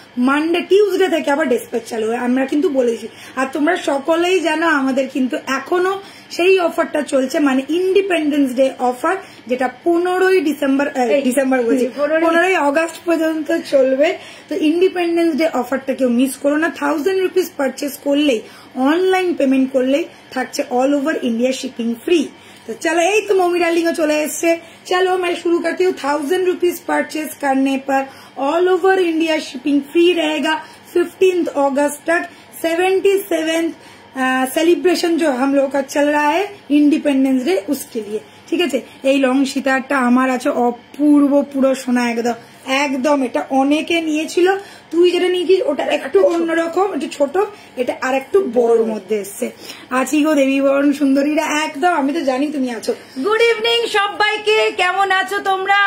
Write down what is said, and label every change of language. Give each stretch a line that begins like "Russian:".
Bangla: Monday Tuesday থেকে আবার despatch চালু হয়, আমরা কিন্তু বলেছি। আর তোমরা সকলেই জানো আমাদের কিন্তু এখনো সেই অফারটা চলছে, মানে ইন্ডিপেন্ডেন্স ডে অফার, যেটা 15ই ডিসেম্বর বলছি 15ই আগস্ট পর্যন্ত চলবে। তো ইন্ডিপেন্ডেন্স ডে অফারটা কেউ মিস করো না। 1000 রুপিস পারচেস করলেই, অনলাইন পেমেন্ট করলেই থাকছে all over
English: India shipping free.
Hindi: तो चलो,
Bangla: এই তো মমি ডার্লিংও চলে এসছে।
Hindi: चलो मैं शुरू करती हूँ। 1000 रुपीज परचेज करने पर all over India shipping free रहेगा 15 अगस्त तक। 77th सेलिब्रेशन जो हम लोग का चल रहा है इंडिपेंडेंस डे, उसके लिए।
Bangla: ঠিক আছে, এই লং সীতারটা আমার আছে অপূর্ব, পুরো সোনা একদম একদম। এটা অনেকে নিয়েছিল, তুই যেটা নিয়েছিস ওটা একটু অন্যরকম, একটু ছোট, এটা আর একটু বড়র মধ্যে এসছে। আছি গো দেবী বরণ সুন্দরীরা, একদম। আমি তো জানি তুমি আছো। গুড ইভিনিং সবাইকে, কেমন আছো তোমরা?